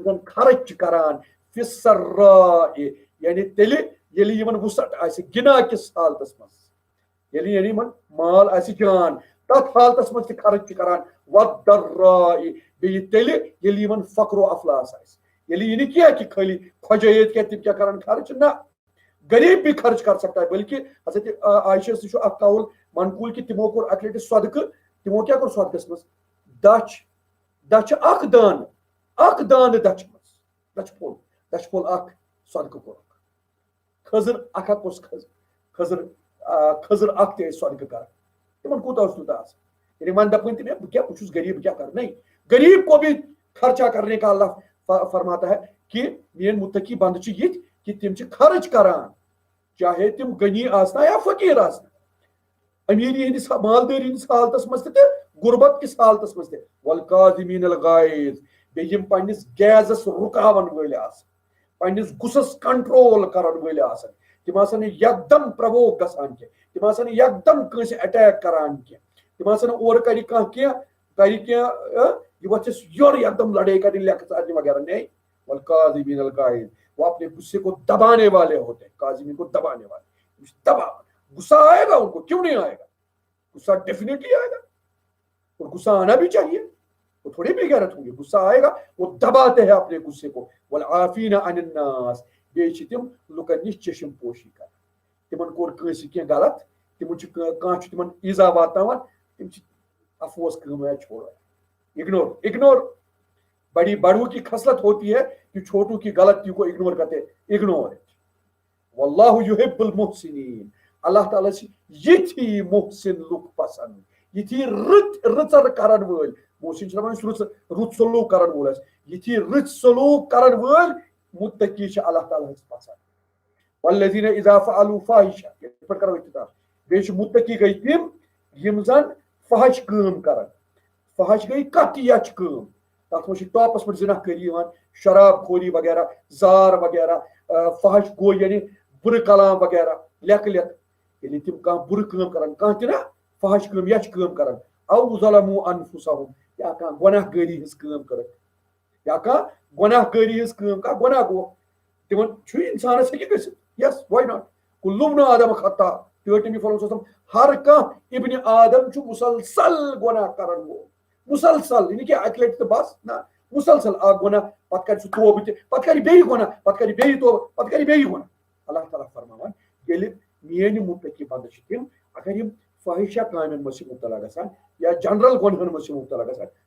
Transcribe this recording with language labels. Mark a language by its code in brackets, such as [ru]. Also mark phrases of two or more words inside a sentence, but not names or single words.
[ks] زن خرچ چھِ کران [ar] فی السراء [ks] یعنی تیٚلہِ ییٚلہِ یِمن وُسعت آسہِ گِنا کِس حالتس منٛز ییٚلہِ یِمن مال آسہِ جان تتھ حالتس منٛز تہِ خرچ چھِ کران والضراء بیٚیہِ تیٚلہِ ییٚلہِ یِمن فقر و افلاس آسہِ ییٚلہِ یہِ نہٕ کینٛہہ کہِ خٲلی کھۄجٲیِتھ کینٛہہ تِم کیٛاہ کران خرچ [ur] نہ غریب بھی خرچ کر سکتا ہے بلکہ [ks] حضرت عائشہ سے چھُ اکھ قول منقول کہ تمو کوٚر اکہِ لٹہِ صدقہٕ تمو کیٛاہ کوٚر صدقس منٛز دچھ اکھ دانہٕ دچھ منٛز دچھ پھوٚل اکھ صدقہٕ کوٚرُکھ خٔزٕر اکھ اکھ اوس خٔزٕر اکھ تہِ ٲسۍ صدقہٕ کران تمن کوٗتاہ اوس تیوٗتاہ آسان یعنی وۄنۍ دپٲنۍ تہِ مےٚ بہٕ چھُس غریب بہٕ کیٛاہ کرٕ [ur] نہیں غریب کو بھی خرچہ کرنے کا اللہ فرماتا ہے کہ [ks] میٲنۍ متقی بندٕ چھِ یِتھ کہ تم چھِ خرچ کران چاہے تم غنی آسنا یا فقیر آسنا امیری ہندس مالدٲری ہندس حالتس منٛز تہِ تہٕ غربت کس حالتس منٛز تہِ [ar] والکاظمین الغیظ [ks] بیٚیہِ یِم پننس گیزس رُکاون وٲلۍ آسان پننس غُصس کنٹرول کرن وٲلۍ آسان تم آسن نہٕ یکدم پرووک گژھان کینٛہہ تم آسن نہٕ یکدم کٲنٛسہِ اٹیک کران کینٛہہ تم آسن نہٕ اورٕ کرِ کانٛہہ کینٛہہ کرِ کینٛہہ یہ وۄتھٮ۪س یورٕ یکدم لڑٲے کرنہِ لیٚکھٕ ژارنہِ وغیرہ [ur] نہیں [ar] والکاظمین الغیظ [ur] وہ اپنے غصے کو دبانے والے ہوتے ہیں کاظمین کو دبانے والے دبا غصہ آئے گا ان کو کیوں نہیں آئے گا غصہ ڈیفینیٹلی آئے گا اور غصہ آنا بھی چاہیے وہ تھوڑی بے غیرت ہوں گے غصہ آئے گا وہ دباتے ہیں اپنے غصے کو [ar] والعافین عن الناس [ks] بیٚیہِ چھِ تِم لُکن نِش چشم پوشی کران تمن کوٚر کٲنٛسہِ کینٛہہ غلط تمن چھُ کانٛہہ چھُ تمن ایٖزا واتناوان تم چھِ افسوس کٲم [ur] ہے چھوڑو اگنور بڑوں کی خصلت ہوتی ہے کہ چھوٹوں کی غلطی کو اگنور کرتے اگنور [ar] واللہ یحب المحسنین [ks] اللہ تعالیٰ چھِ یِتھی محسن لُکھ پسند یِتھی رٕژر کرن وٲلۍ محسن چھِ دپان یُس رُت سلوٗک کرن وول آسہِ یِتھی رٕتۍ سلوٗک کرن وٲلۍ متقی چھِ اللہ تعالیٰ ہس پسند [ar] والذین اذا فعلوا [ks] فاحشہ یتھ پٲٹھۍ کرو اختتام بیٚیہِ چھِ متقی گٔے تِم یِم زن فحش کٲم کرن فحش گٔے کتھ تہِ یچھ کٲم تتھ منٛز چھِ ٹاپس پٮ۪ٹھ زِنا کٲری یِوان شراب خوری وغیرہ زار وغیرہ فحش گوٚو یعنی بُرٕ کلام وغیرہ لیٚکھٕ ییٚلہِ تِم کانٛہہ بُرٕ کٲم کرن کانٛہہ تہِ نا فحش کٲم یچھ کٲم کرن [ar] او ظلموا انفسہم [ks] یا کانٛہہ گۄناہ گٲری ہٕنٛز کٲم کٔرٕکھ یا کانٛہہ گۄناہ گٲری ہٕنٛز کٲم کانٛہہ گۄناہ گوٚو تِمن چھُ انسانس ہیٚکہِ گٔژھِتھ [en] yes why not [ar] کُلُّ ابنُ آدم خطا [ks] ٹٲٹھ نبی [ar] صلی اللہ علیہ وسلم [ks] ہر کانٛہہ ابنِ آدم چھُ مسلسل گۄناہ کرن وول مسلسل یہِ نہٕ کینٛہہ اکہِ لٹہِ تہٕ بس نہ مسلسل اکھ گۄناہ پتہٕ کرِ سُہ توبہٕ تہِ پتہٕ کرِ بیٚیہِ گۄناہ پتہٕ کرِ بیٚیہِ توبہٕ پتہٕ کرِ بیٚیہِ گۄناہ اللہ تعالیٰ فرماوان ییٚلہِ میٲنۍ متقی بندٕ چھِ تِم اگر یِم فٲحشہ کامٮ۪ن منٛز چھِ مبتلا گژھان یا جنرل گۄنہن منٛز چھِ مبتلا گژھان